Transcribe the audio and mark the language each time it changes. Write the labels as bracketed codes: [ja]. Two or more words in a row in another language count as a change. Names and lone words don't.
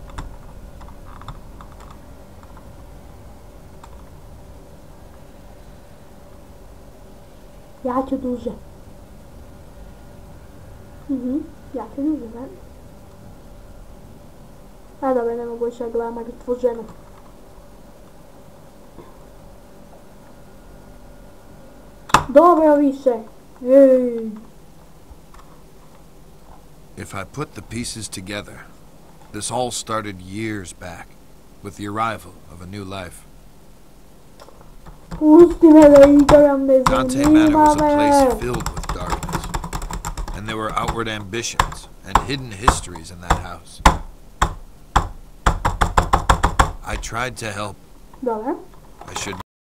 [hr] Ja ću duže. Ja ću duže, ne? A dobro, ne mogu više gledam mrtvu ženu. Dobro više. Ej. [en] If I put the pieces together, this all started years back, with the arrival of a new life. [hr] Pusti me da igram, ne [en] Dante Manor was a [hr] zanima [en] place [hr] me. [en] filled with darkness, and there were outward ambitions and hidden histories in that house. I tried to help. [hr] Dobro. [en] I should